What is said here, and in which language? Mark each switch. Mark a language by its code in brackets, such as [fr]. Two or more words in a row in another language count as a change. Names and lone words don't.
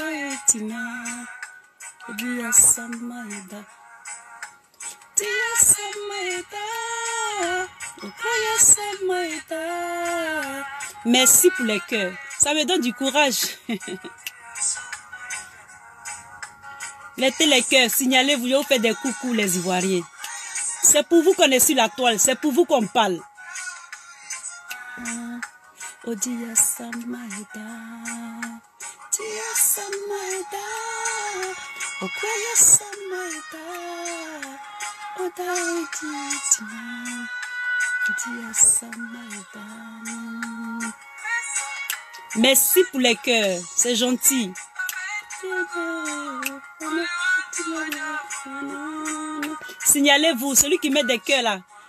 [fr] Merci pour les cœurs. Ça me donne du courage. Mettez les cœurs, signalez-vous, je vous fais des coucous les Ivoiriens. C'est pour vous qu'on est sur la toile, c'est pour vous qu'on parle. Odia Samaïda, Dia Samaïda, Okwaya Samaïda, Odaïdi, Dia Samaïda. Merci pour les cœurs, c'est gentil. Signalez-vous, celui qui met des cœurs là.